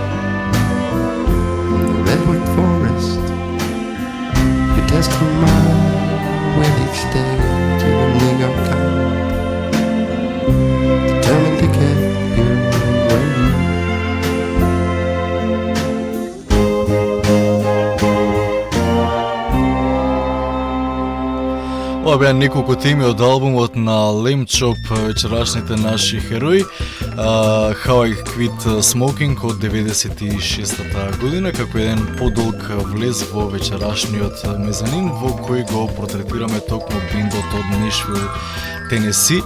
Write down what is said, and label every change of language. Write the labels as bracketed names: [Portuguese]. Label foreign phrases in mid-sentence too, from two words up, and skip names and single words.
[English] In the redwood forest, you test your mind with each day to the New York Island, determined to get your way. [Macedonian] Ова беа неколку теми од албумот на Lamb Chop, вечерашните наши херои. How I Quit Smoking од 96-та година, како еден подолг влез во вечерашниот мезанин, во кој го портретираме токму бендот од Нешвил, Тенеси.